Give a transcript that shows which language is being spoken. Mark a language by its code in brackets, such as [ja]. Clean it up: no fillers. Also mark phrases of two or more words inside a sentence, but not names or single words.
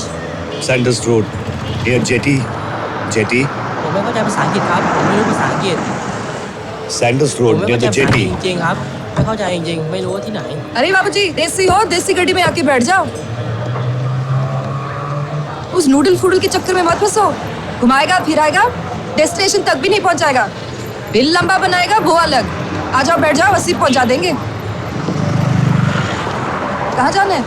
[en] 'Sanders Road near Jetty [th] ผมไม่เข้าใจภาษาอังกฤษครับผมไม่รู้ภาษาอังกฤษ [en] Sanders [th] ผม [en] Road [th] ไม่ [en] near [th] เข้าใจ [en] the [th] ภาษา [en] Jetty [th] จริงๆครับไม่เข้าใจจริงๆไม่รู้ว่าที่ไหน [hi] अरे बाबूजी, देसी हो, देसी गड्डी में आके बैठ जाओ। उस नूडल फूडल के चक्कर में मत फंसो। घुमाएगा फिराएगा, डेस्टिनेशन तक भी नहीं पहुंचाएगा। बिल लंबा बनाएगा वो अलग। आ जाओ बैठ जाओ, 80 पहुंचा देंगे। कहाँ जाना है?